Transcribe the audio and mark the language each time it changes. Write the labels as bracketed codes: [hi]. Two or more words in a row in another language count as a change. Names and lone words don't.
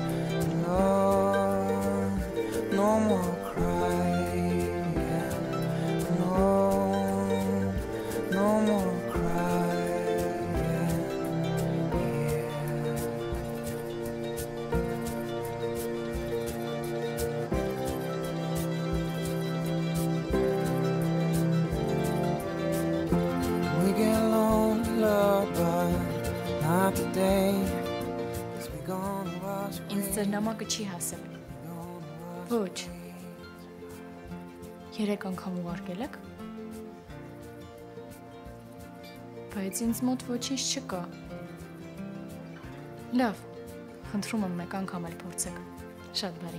[en] no, no more crying, no, no more crying, We get lonely, love, but not today. 'Cause we gonna wash away. [hy] Ինձ ձեր նամակը չի հասել։ Ոչ։ 3 անգամ ուղարկել եք։ Բայց ինձ մոտ ոչինչ չկա։ Լավ, խնդրում եմ մեկ անգամ էլ փորձեք։ Շատ բարի։